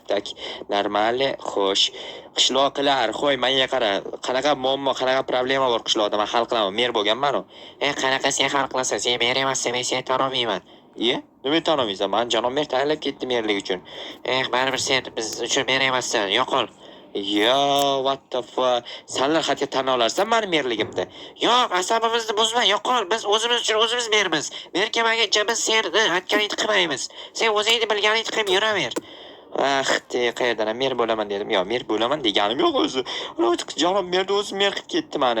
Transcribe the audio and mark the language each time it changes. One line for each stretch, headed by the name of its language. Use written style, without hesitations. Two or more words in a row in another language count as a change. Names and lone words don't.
Russian: Так, нормально,
Uzbek: xo'sh. Qishloqlar, qo'y, menga qara. Qanaqa muammo, qanaqa problema bor qishloqda, men hal qilaman. Mer bo'lganman-ku. Qanaqa sen hal qilasan? Sen mer emassan, men seni tanimayman. Nima tanimaysan? Men janob mer tayinlab ketdi merlik uchun. Baribir sen biz uchun mer emassan. Yo'qol.
English: What the fuck?
Uzbek: Senlar xatga tan olarsan meni merligimda. Yo'q, asabimizni buzma, yo'qol. Biz o'zimiz uchun o'zimiz mermiz. Mer kelmaguncha biz seni aytganingni qilmaymiz. Sen o'zingni bilganingni qilib yuraver. Qayerdan mer bo'laman dedim. Yo'q, mer bo'laman deganim yo'q o'zi. Janob merda o'zi mer qilib ketdi meni.